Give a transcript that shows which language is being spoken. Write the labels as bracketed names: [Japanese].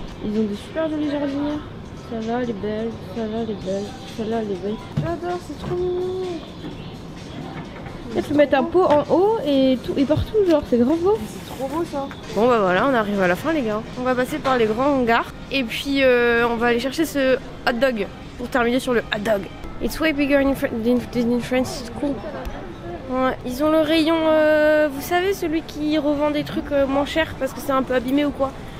[French] Ils ont des super jolies jardinières. Celle-là, elle est belle. Celle-là, elle est belle. Celle-là, elle est belle. J'adore, c'est trop mignon. Là, tu peux mettre un pot en haut et tout et partout, genre, c'est grave beau. C'est trop beau ça. Bon bah voilà, on arrive à la fin les gars. On va passer par les grands hangars et puis on va aller chercher ce hot dog pour terminer sur le hot dog. [English] It's way bigger in France, it's cool. [French] Ouais, ils ont le rayon, vous savez, celui qui revend des trucs moins chers parce que c'est un peu abîmé ou quoi.